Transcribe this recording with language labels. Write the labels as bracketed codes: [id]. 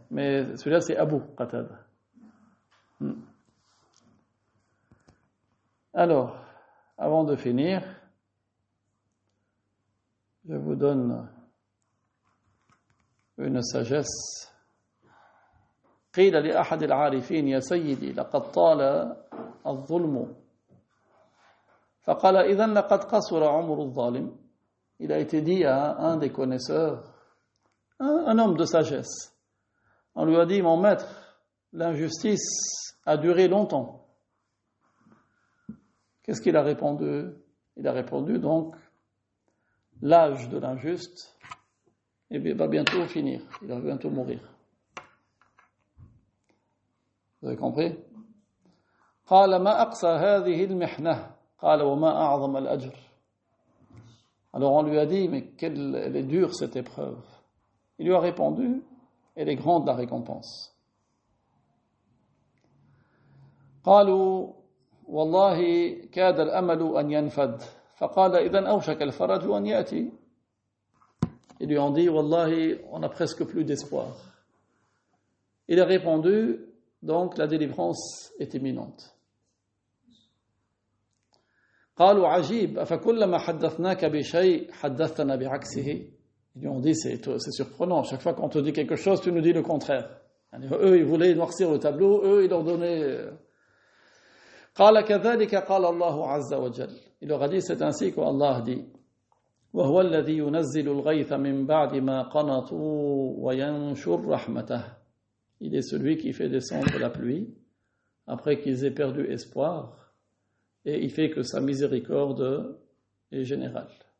[fr] Mais celui-là, c'est Abu Qatada. Alors, avant de finir, je vous donne une sagesse. [ar] قيل لأحد العارفين يا سيدي لقد طال الظلم فقال إذن لقد قصر عمر الظالم. [fr] Il a été dit à un des connaisseurs, un homme de sagesse. On lui a dit, mon maître, l'injustice a duré longtemps. Qu'est-ce qu'il a répondu? Il a répondu donc, l'âge de l'injuste va bientôt finir, il va bientôt mourir. Vous avez compris? [ar] قال ما أقصى هذه المحنة قال وما أعظم الأجر. [fr] Alors on lui a dit, mais elle est dure cette épreuve. Il lui a répondu, elle est grande la récompense. [ar] قالوا والله كاد الأمل أن ينفد فقال إذن أوشك الفرج أن يأتي. [fr] Ils lui ont dit, Wallahi, on n'a presque plus d'espoir. Il a répondu, donc la délivrance est imminente. [ar] قالوا عجيب أفكلما حدثناك بشيء حدثنا بعكسه. [fr] Ils lui ont dit, c'est surprenant, chaque fois qu'on te dit quelque chose, tu nous dis le contraire. Eux, ils voulaient noircir le tableau, eux, ils leur donnaient... [ar] قال كذلك قال الله عز وجل. [fr] Il leur a dit, c'est ainsi qu'Allah dit, [ar] وهو الذي ينزل الغيث من بعد ما قنطوا وينشر رحمته. [fr] Il est celui qui fait descendre la pluie après qu'ils aient perdu espoir, et il fait que sa miséricorde est générale.